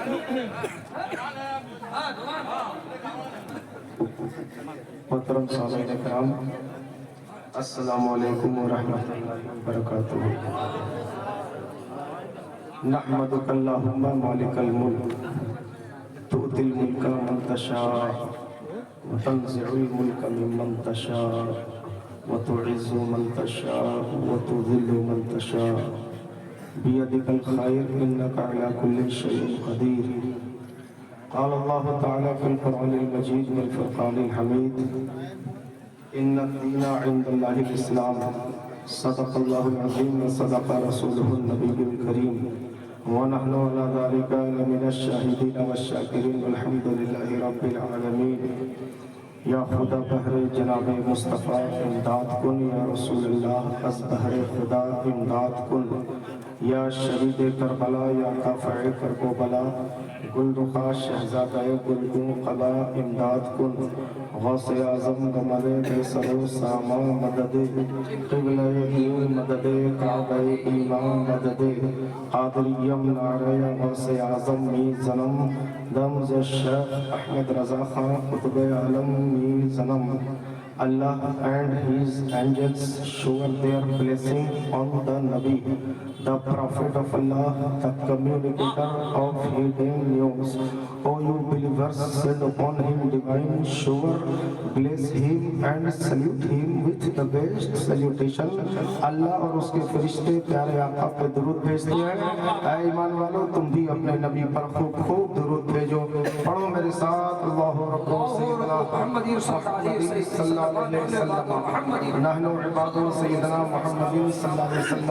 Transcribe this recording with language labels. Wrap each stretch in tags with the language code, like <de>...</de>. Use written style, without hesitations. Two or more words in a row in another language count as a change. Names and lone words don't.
<ur>محترم سامعین کرام،</ur> <ar>السلام علیکم ورحمۃ اللہ وبرکاتہ۔ نحمدک اللہم مالک الملک تؤتی الملک من تشاء وتنزع الملک ممن تشاء وتعز من تشاء وتذل من تشاء بیدک الخیر انک علی کل شیء قدیر۔ قال اللہ تعالی فی القرآن المجید والفرقان الحمید ان الدین عند اللہ الاسلام صدق اللہ العظیم وصدق رسولہ النبی الکریم ونحن على ذلك لمن الشاہدین والشاکرین والحمد للہ رب العالمین۔</ar> <fa>یا خدا بہر جناب مصطفیٰ امداد کن، یا رسول اللہ از بہر خدا امداد کن، یا شہید کربلا یا کافع کرب و بلا گل رخا شہزادہ گلگون قلا امداد کن۔ غوث اعظم گمر بے سر و ساما مدد، قبلہ دین مدد، کعبہ ایمان مدد، قادریم نعرہ غوث اعظم می زنم، دمز الشیخ احمد رضا خان قطب عالم می زنم۔</fa> <en>Allah and His angels shower their blessing on the Nabi, the Prophet of Allah, the communicator of hidden news. O you believers, send upon him divine shower, bless him and salute him with the best salutation.</en> <ur>Allah اور اس کے فرشتے پیارے آقا پہ درود بھیجتے ہیں۔ اے ایمان والو، تم بھی اپنے نبی پر خوب خوب درود بھیجو۔ پڑھو میرے ساتھ،</ur> <ar>اللہ رب سیدنا محمد صلی اللہ علیہ وسلم، نحن عباد سیدنا محمد صلی اللہ علیہ وسلم۔</ar>